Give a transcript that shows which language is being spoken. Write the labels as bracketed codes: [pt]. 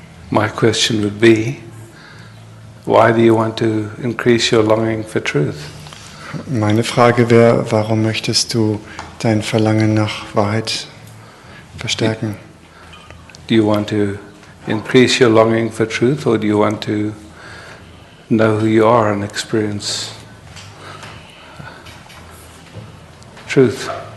[en] My question would be, why do you want to increase your longing for truth? [de] Meine Frage wäre, warum möchtest du dein Verlangen nach Wahrheit verstärken? [en] Do you want to increase your longing for truth, or do you want to know who you are and experience truth?